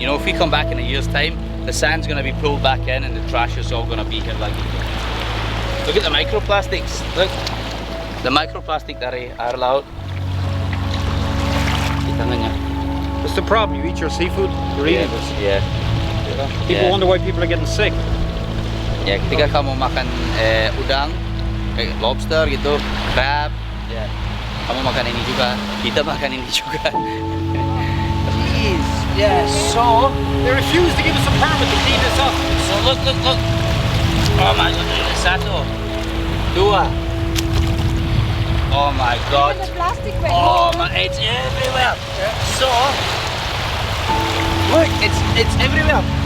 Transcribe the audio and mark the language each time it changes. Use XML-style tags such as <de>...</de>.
<en>You know, if we come back in a year's time, the sand's gonna be pulled back in and the trash is all gonna be here. Like, look at the microplastics. Look, the microplastic</en> <id>dari air laut.</id> <en>That's the problem. You eat your seafood, you're eating this. Yeah. People wonder why people are getting sick.</en> <id>Ya, ketika kamu makan udang, lobster gitu, crab, ya, kamu makan ini juga, kita makan ini juga.</id> <en>Jeez, yeah, so They refuse to give us a permit to clean this up. look. Oh my god,</en> <id>satu, dua.</id> <en>Oh my god. The plastic bag. Oh my, it's everywhere. So, look, it's everywhere.</en>